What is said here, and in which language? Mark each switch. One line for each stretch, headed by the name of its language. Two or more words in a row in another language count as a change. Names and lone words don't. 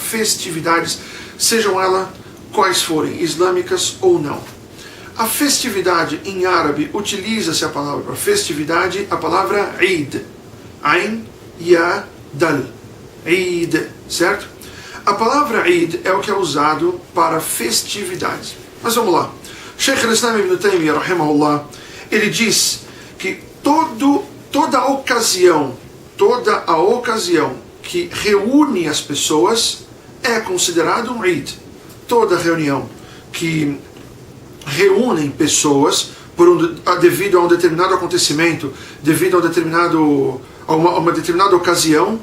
Portuguese: Festividades, sejam elas quais forem, islâmicas ou não. A festividade em árabe, utiliza-se a palavra para festividade, a palavra Eid.
Arabic: عين، ياء، دال. عيد,
Portuguese: certo? A palavra Eid é o que é usado para festividades. Mas vamos lá. Sheikh al-Islam ibn Taymiyyah, rahimahullah, ele diz que toda a ocasião que reúne as pessoas é considerado um Eid. Toda reunião que reúnem pessoas devido a um determinado acontecimento, devido a uma determinada ocasião.